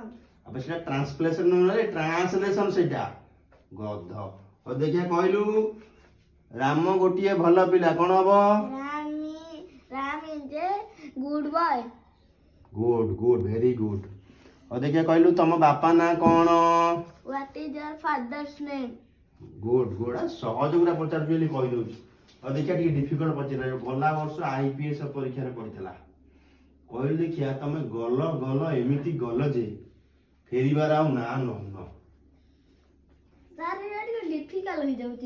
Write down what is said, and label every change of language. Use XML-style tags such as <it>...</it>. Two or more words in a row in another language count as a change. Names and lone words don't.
<or>ଆବେ ସେଟା ଟ୍ରାନ୍ସପ୍ଲେସନ ନୁହେଁ, ଟ୍ରାନ୍ସଲେସନ ସେଇଟା। ଗଧ। ଆଉ ଦେଖିଆ କହିଲୁ, ରାମ ଗୋଟିଏ ଭଲ ପିଲା କଣ ହବ?</or> <en>Ram is a good boy. good good very good.</en> <or>ଆଉ ଦେଖିଆ କହିଲୁ ତମ ବାପା ନାଁ କଣ?</or> <en>What is your father's name? good good.</en> <or>ସହଜ ଗୁରା ପଚାରୁଛୁ ବୋଲି କହିଦଉଛି। ଆଉ ଦେଖିଆ ଟିକେ ଡିଫିକଲ୍ଟ ପଚାରିଲା। ଗଲା ବର୍ଷ IPS ପରୀକ୍ଷାରେ ପଡିଥିଲା। କହିଲୁ ଦେଖିଆ ତମେ ଗଲ ଗଲ ଏମିତି ଗଲ ଯେ ଫେରିବାର ଆଉ ନା ନଉନ। ସାର୍ ଏଇଟା ଟିକେ ଡିଫିକଲ୍ଟ ହେଇଯାଉଛି।</or>